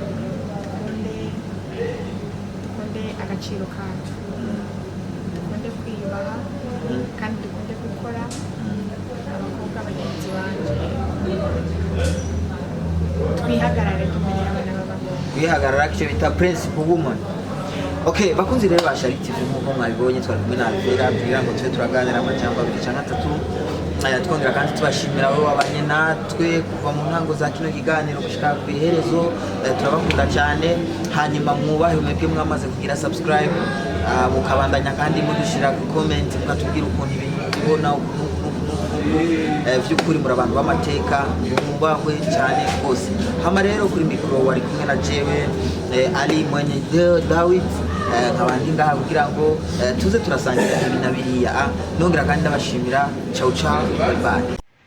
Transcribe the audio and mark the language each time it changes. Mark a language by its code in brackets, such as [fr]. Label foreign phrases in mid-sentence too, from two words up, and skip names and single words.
[rn] dukunde agaciro kacu dukunde kwiyubaha kandi dukunde gukora abakobwa bagenzi banje twihagarare tumenyera abana b'abakobwa kwihagarara icyo bita [en] principal woman. [rn] Okay, bakunzi rero ba Shani TV nk'uko mwabibonye twari kumwe na ALVERA kugira ngo tube turaganira amajambo 2 cyangwa 3 twongera kandi tubashimira abo babanye natwe kuva mu ntango za kino kiganiro gushika ku iherezo turabakunda cyane hanyuma mwubahe mwebwe mwamaze kugira subscribe mukabandanya kandi mudushira ku comment mukatubwira ukuntu ibintu ubona vy'ukuri muri abantu b'amateka mwubahwe cyane rwose. Hama rero kuri mikro wari kumwe na jewe Ali mwenye David nkabandi ngaha kugira ngo tuze turasangira ibintu biriya nongera kandi ndabashimira [it] ciao ciao [en] bye bye.